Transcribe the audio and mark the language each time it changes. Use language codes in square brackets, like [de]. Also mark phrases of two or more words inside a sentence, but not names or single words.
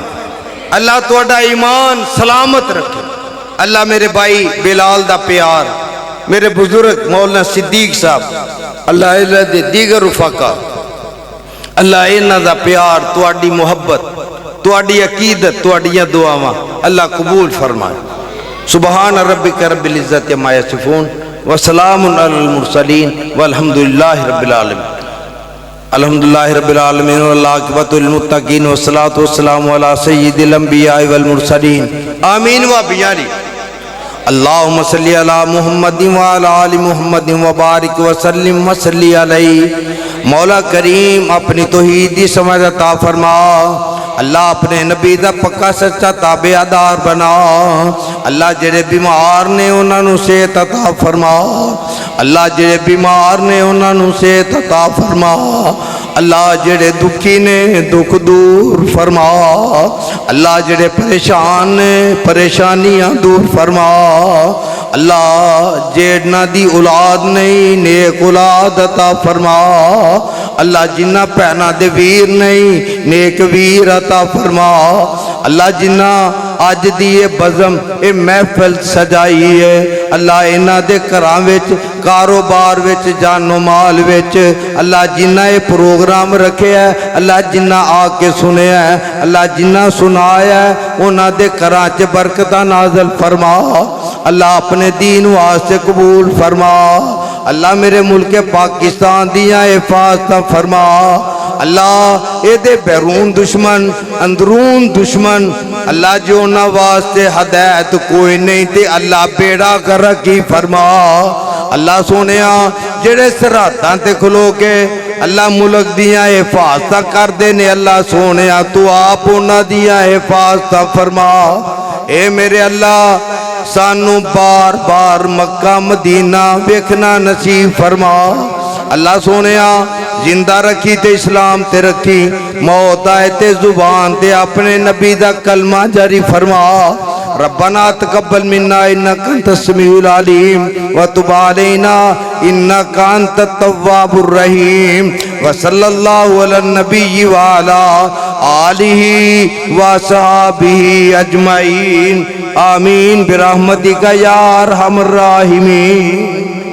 [pa] اللہ تہاڈا ایمان سلامت رکھے. اللہ میرے بھائی بلال دا پیار میرے بزرگ مولانا صدیق صاحب اللہ انہاں دے دیگر رفقاء اللہ انہاں دا پیار تہاڈی محبت تہاڈی عقیدت تہاڈیاں دعاواں اللہ قبول فرمائے. [ar] سبحان ربك رب العزة عما يصفون وسلام على المرسلين والحمد لله رب العالمين. الحمد لله رب العالمين والعاقبة للمتقين والصلاة والسلام على سيد الأنبياء والمرسلين آمين و بياني. اللهم صل على محمد وعلى آل محمد وبارك وسلم وصل عليه. [pa] مولا کریم اپنی توحید دی سمجھ عطا فرما. اللہ اپنے نبی دا پکا سچا تابعدار بنا. اللہ جیہڑے بیمار نے اونہاں نوں صحت عطا فرما. اللہ جیہڑے بیمار نے اونہاں نوں صحت عطا فرما. اللہ جیہڑے دکھی نے دکھ دور فرما. اللہ جیہڑے پریشان نے پریشانیاں دور فرما. اللہ جیہناں دی اولاد نہیں نیک اولاد عطا فرما. اللہ جنہ پہنا دے ویر نہیں نیک ویر عطا فرما اللہ جنہ اج دی بزم اے محفل سجائی ہے اللہ انہاں دے گھراں وچ کاروبار وچ جان و مال وچ اللہ جنہ اے پروگرام رکھیا ہے اللہ جنہ آ کے سنیا ہے اللہ جنہ سنایا ہے انہاں دے گھراں چ برکتاں نازل فرما اللہ اپنے دین واسطے قبول فرما اللہ میرے ملک پاکستان دیاں حفاظتاں فرما اللہ اے دے بیرون دشمن اندرون دشمن اللہ جو نہ واسطے ہدایت کوئی نہیں تے اللہ بیڑا کر رکھی فرما اللہ سونیا جڑے سرحداں تے کھلو کے اللہ ملک دیاں حفاظتاں کر دینے اللہ سونیا تو آپ انہاں دیاں حفاظتاں فرما اے میرے اللہ سانو بار بار مکہ مدینہ ویکھنا نصیب فرما اللہ سونیا زندہ رکھی تے اسلام تے رکھی موت آئے تے زبان تے اپنے نبی دا کلمہ جاری فرما [ar] ربنا تقبل منا انک انت السمیع العلیم وتب علینا انک انت التواب الرحیم وصلی اللہ علی النبی وعلی آلہ وصحبہ اجمعین آمین برحمتک یا ارحم الراحمین.